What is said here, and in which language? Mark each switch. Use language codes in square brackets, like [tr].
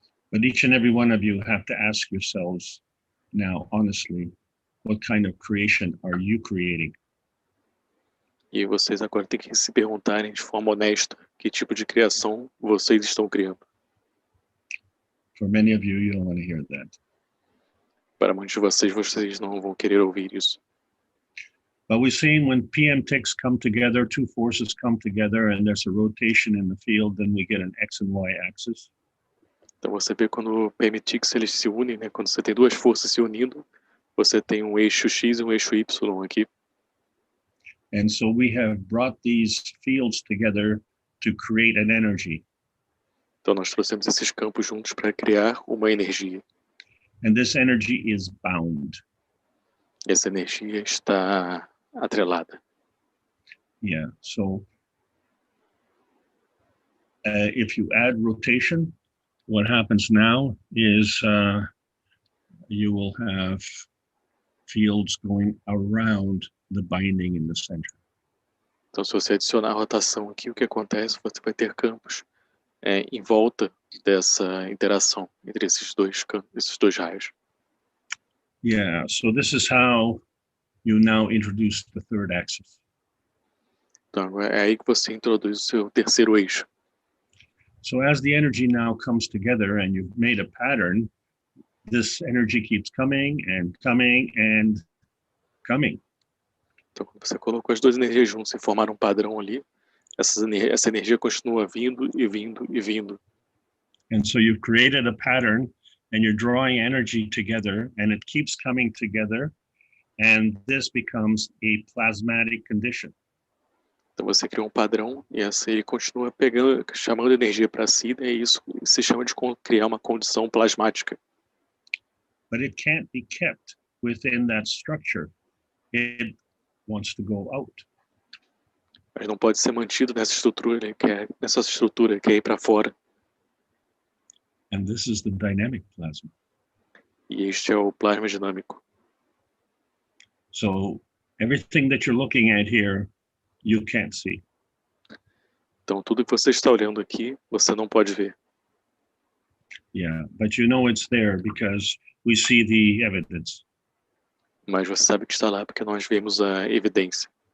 [en] But each and every one of you have to ask yourselves now, honestly, what kind of creation are you creating? [pt] E vocês agora têm que se perguntarem de forma honesta que tipo de criação vocês estão criando. [en] For many of you, you don't want to hear that. [pt] Para muitos de vocês, vocês não vão querer ouvir isso. [en] But we've seen when PM ticks come together, two forces come together, and there's a rotation in the field, then we get an X and Y axis. [pt] Então você vê quando o PMTix eles se unem, né? Quando você tem duas forças se unindo, você tem um eixo X e um eixo Y aqui. [en] And so we have brought these fields together to create an energy. [pt] Então nós trouxemos esses campos juntos para criar uma energia. [en] And this energy is bound. [pt] E essa energia está atrelada. [en] Yeah, so if you add rotation, what happens now is you will have fields going around the binding in the center. [pt] Então se você adicionar a rotação aqui, o que acontece? Você vai ter campos em volta dessa interação entre esses dois raios. [en] Yeah, so this is how you now introduce the third axis. [pt] Então é aí que você introduz o seu terceiro eixo. [en] So as the energy now comes together and you've made a pattern, this energy keeps coming and coming and coming. [pt] Então quando você colocou as duas energias juntas e formaram um padrão ali, essa energia continua vindo e vindo e vindo. [en] And so you've created a pattern and you're drawing energy together and it keeps coming together and this becomes a plasmatic condition. [pt] Então você cria um padrão e ele continua chamando energia para si, e isso se chama de criar uma condição plasmática. [en] But it can't be kept within that structure. It wants to go out. [pt] mas não pode ser mantido nessa estrutura, ele quer ir para fora. [en] And this is the dynamic plasma. [pt] E este é o plasma dinâmico. [en] So everything that you're looking at here, you can't see. [pt] Então tudo que você está olhando aqui, você não pode ver. [en] Yeah, but you know it's there because we see the evidence. [pt] Mas você sabe que está lá porque nós vemos a evidência.